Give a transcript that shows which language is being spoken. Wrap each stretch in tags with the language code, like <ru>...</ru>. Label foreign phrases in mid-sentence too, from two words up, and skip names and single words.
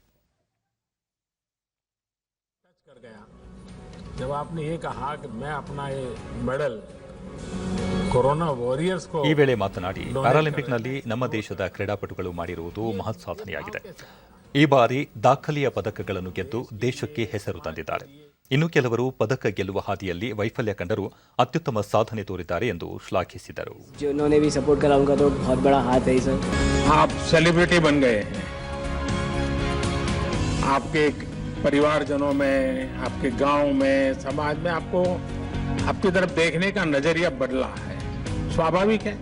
<kn>ಈ ವೇಳೆ ಮಾತನಾಡಿ, ಪ್ಯಾರಾಲಿಂಪಿಕ್ನಲ್ಲಿ ನಮ್ಮ ದೇಶದ ಕ್ರೀಡಾಪಟುಗಳು ಮಾಡಿರುವುದು ಮಹತ್ ಸಾಧನೆಯಾಗಿದೆ. ಈ ಬಾರಿ ದಾಖಲೆಯ ಪದಕಗಳನ್ನು ಗೆದ್ದು ದೇಶಕ್ಕೆ ಹೆಸರು ತಂದಿದ್ದಾರೆ. ಇನ್ನು ಕೆಲವರು ಪದಕ ಗೆಲ್ಲುವ ಹಾದಿಯಲ್ಲಿ ವೈಫಲ್ಯ ಕಂಡರೂ ಅತ್ಯುತ್ತಮ ಸಾಧನೆ ತೋರಿದ್ದಾರೆ ಎಂದು ಶ್ಲಾಘಿಸಿದರು.</kn> <hi>परिवारजनों में, आपके गांव में, समाज में आपको आपकी तरफ देखने का नजरिया बदला है, स्वाभाविक है.</hi>